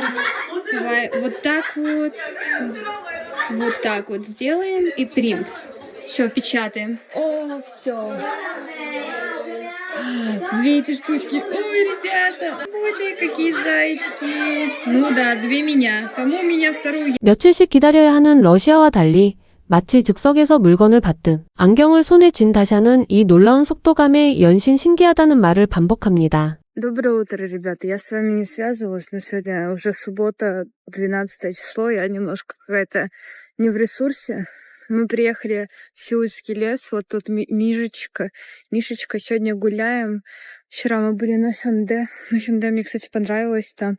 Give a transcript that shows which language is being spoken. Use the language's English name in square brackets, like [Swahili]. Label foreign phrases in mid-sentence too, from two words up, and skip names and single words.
[Russian] Давай вот так вот. Вот так вот сделаем и print. Все, печатаем. Все. 2 эти штучки. Ой, ребята, боже, какие зайчики. Ну да, 2 меня. Кому меня вторую? [Korean] 며칠씩 기다려야 하는 러시아와 달리 마치 즉석에서 물건을 받듯 안경을 손에 쥔 다샤는 이 놀라운 속도감에 연신 신기하다는 말을 반복합니다. [Russian] Доброе утро, ребята. Я с вами не связывалась, но сегодня уже суббота, 12 число. Я немножко какая-то не в ресурсе. Мы приехали в Сеульский лес, вот тут Мишечка. Мишечка, сегодня гуляем. Вчера мы были на Hyundai. На Hyundai мне, кстати, понравилось там.